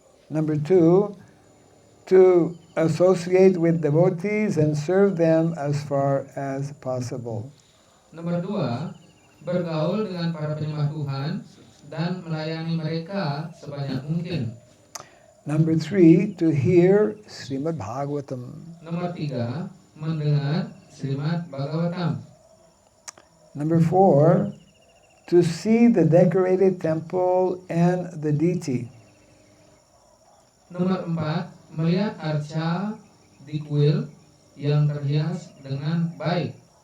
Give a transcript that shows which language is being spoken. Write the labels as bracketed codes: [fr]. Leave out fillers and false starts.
[en] Number 2, to associate with devotees and serve them as far as possible. [id] Nomor 2, bergaul dengan para penyembah Tuhan dan melayani mereka sebanyak mungkin. [en] Number 3, to hear Srimad Bhagavatam. [id] Nomor 3, mendengar Srimad Bhagavatam. [en] Number 4, to see the decorated temple and the deity. [id] Nomor 4, melihat arca di kuil yang terhias dengan baik.